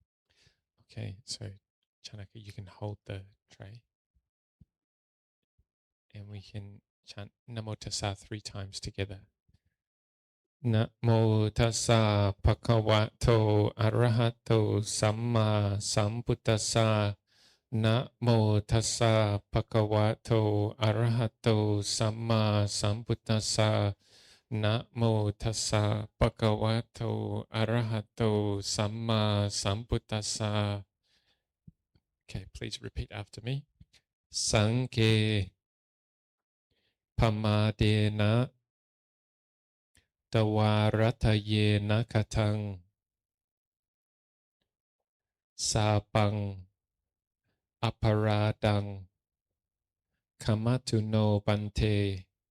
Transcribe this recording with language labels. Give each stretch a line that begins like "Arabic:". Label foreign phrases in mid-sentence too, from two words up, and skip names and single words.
English: Okay. So, Chanaka, you can hold the tray. and we can chant
Pali: Namo Tassa
English: 3 times together.
Pali: Namo Tassa Bhagavato Arahato Samma Sambuddhassa. Namo Tassa Bhagavato Arahato Samma Sambuddhassa. Namo Tassa Bhagavato Arahato Samma Sambuddhassa.
English: Okay, please repeat after me.
Pali: Sanghe Pamadena Dawaratayena Katang Sabang Aparadang Kamatuno Bante